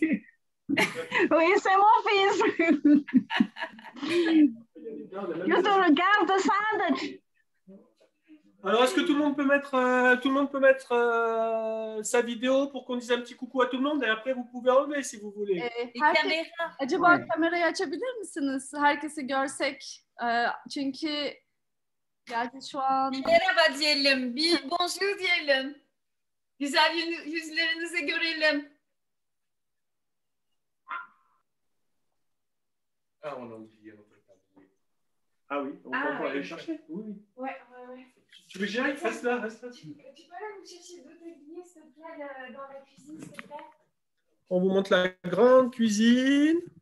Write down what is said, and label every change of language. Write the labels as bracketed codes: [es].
[fr] Oui, c'est mon fils. Je te regarde, Sandra. Alors, est-ce que tout le monde peut mettre, sa vidéo pour qu'on dise un petit coucou à tout le monde et après vous pouvez enlever si vous voulez. [tr] Herkes, acaba kamerayı açabilir misiniz? Herkesi görsek. Çünkü gerçi şu an... Merhaba diyelim, bir bonjour diyelim. Güzel yüzlerinizi görelim. [fr] Ah, on a oublié notre tablier. Ah oui, on peut aller le chercher. Oui. Ouais. Tu veux que j'y aille? Reste là. Tu peux aller nous chercher deux tabliers, s'il te plaît, dans la cuisine, s'il te plaît? On vous montre la grande cuisine.